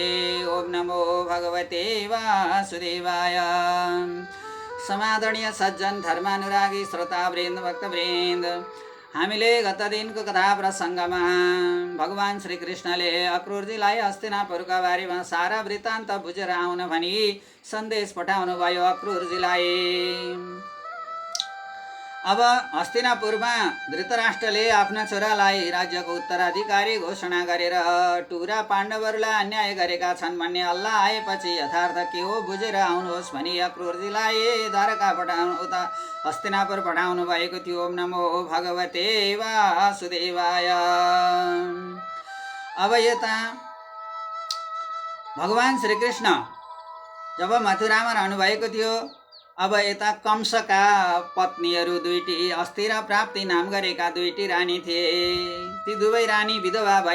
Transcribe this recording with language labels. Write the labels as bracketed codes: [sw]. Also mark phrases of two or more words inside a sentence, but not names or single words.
[sa] ओम नमो भगवते वासुदेवाय। [ne] समादरणीय सज्जन धर्मानुरागी श्रोतावृन्द भक्तवृन्द, हामीले गत दिनको कथा प्रसङ्गमा भगवान श्रीकृष्णले अक्रूरजीलाई हस्तिनापुरका बारेमा सारा वृत्तान्त बुझेर आउन भनी सन्देश पठाउनु भयो अक्रूरजीलाई। अब हस्तिनापुरमा धृतराष्ट्रले आफ्ना छोरालाई राज्यको उत्तराधिकारी घोषणा गरेर टुरा पाण्डवहरूलाई अन्याय गरेका छन् भन्ने हल्ला आएपछि यथार्थ के हो बुझेर आउनुहोस् भनी अक्रूरजीलाई द्वारका उता हस्तिनापुर पठाउनु भएको थियो। [sa] ओम नमो भगवते वासुदेवाय। [ne] अब यता भगवान श्रीकृष्ण जब मथुरामा रहनु भएको थियो, अब यता कंसका पत्नीहरू दुईटी अस्थिर प्राप्ति नाम गरेका दुईटी रानी थिए। ती दुवै रानी विधवा भए।